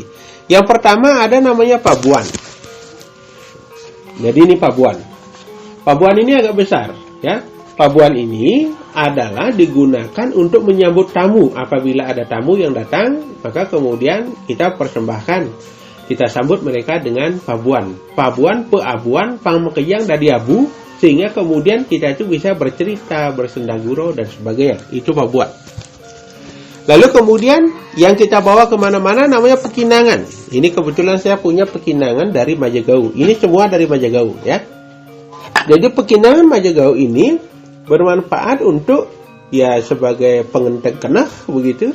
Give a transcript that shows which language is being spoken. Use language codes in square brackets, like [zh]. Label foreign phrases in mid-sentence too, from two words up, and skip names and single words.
[id] Yang pertama ada namanya pabuan. Jadi ini pabuan. Pabuan ini agak besar ya. Pabuan ini adalah digunakan untuk menyambut tamu. Apabila ada tamu yang datang, maka kemudian kita persembahkan. Kita sambut mereka dengan pabuan. [ban] Pabuan, peabuan, pangmekejang, dadi abu. [id] Sehingga kemudian kita itu bisa bercerita, bersendaguro, dan sebagainya. Itu pabuan. Lalu kemudian yang kita bawa kemana-mana namanya pekinangan. Ini kebetulan saya punya pekinangan dari Majagau. Ini semua dari Majagau ya. Jadi pekinangan Majagau ini bermanfaat untuk ya sebagai pengenteng kenah begitu.